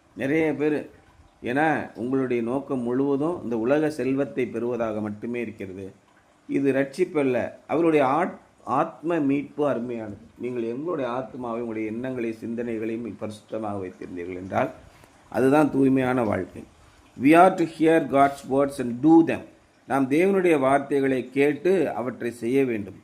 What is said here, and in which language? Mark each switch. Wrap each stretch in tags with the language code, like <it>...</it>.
<ta>நிறைய பேர், ஏன்னா உங்களுடைய நோக்கம் முழுவதும் இந்த உலக செல்வத்தை பெறுவதாக மட்டுமே இருக்கிறது. இது ரட்சிப்பல்ல, அவருடைய ஆத்ம மீட்பு அருமையானது. நீங்கள் எங்களுடைய ஆத்மாவை, உங்களுடைய எண்ணங்களை, சிந்தனைகளையும் பரிசுத்தமாக வைத்திருந்தீர்கள் என்றால் அதுதான் தூய்மையான வாழ்க்கை.</ta> <en>We are to hear God's words and do them.</en> <ta>நாம் தேவனுடைய வார்த்தைகளை கேட்டு அவற்றை செய்ய வேண்டும்.</ta>